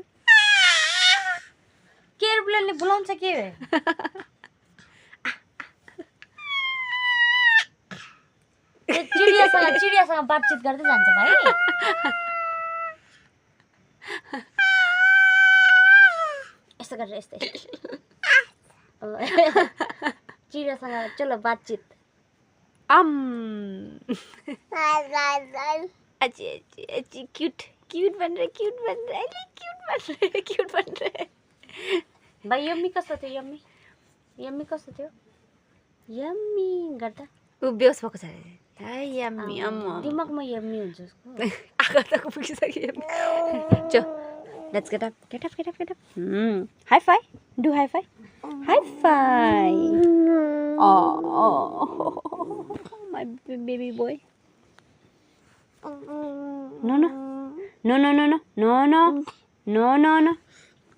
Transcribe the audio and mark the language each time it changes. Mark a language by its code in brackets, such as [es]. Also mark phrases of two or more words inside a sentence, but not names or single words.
[ne] के एरोप्लेनले बोलाउँछ के? चिडियासँग बातचित गर्दै जान्छ भाइ. यस्तो गरेर यस्तै. चिडियासँग चलो बातचित. [hi] अजी अजी अजी क्यूट क्यूट बन रहे क्यूट बन रहे अरे क्यूट बन रहे क्यूट बन रहे. [ne] भाइ यम्मी कस्तो थियो? यम्मी कस्तो थियो? यम्मी गर्दा ऊ बेहोस भएको छ अरे. हाय यम्मी अम्म. दिमागमा यम्मी हुन्छ उसको. आँखा तक पुगिसक्यो यम्मी. [en] so let's get up get up get up get up. high five do high five. high five. My baby boy. No no no no no no no no no no no.